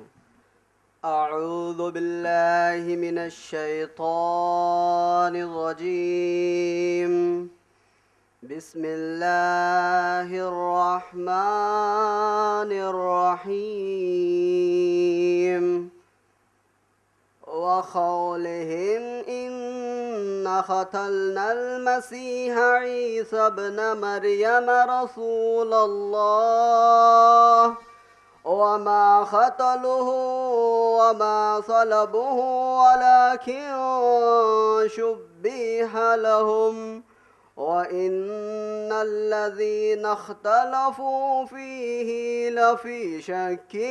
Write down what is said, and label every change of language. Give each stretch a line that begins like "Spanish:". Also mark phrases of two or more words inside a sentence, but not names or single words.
Arabic: أعوذ بالله من الشيطان الرجيم. بسم الله الرحمن الرحيم. وقولهم إنا قتلنا المسيح عيسى ابن مريم رسول الله وما قتلوه وما صلبوه ولكن شبه لهم وإن الذين اختلفوا فيه لفي شك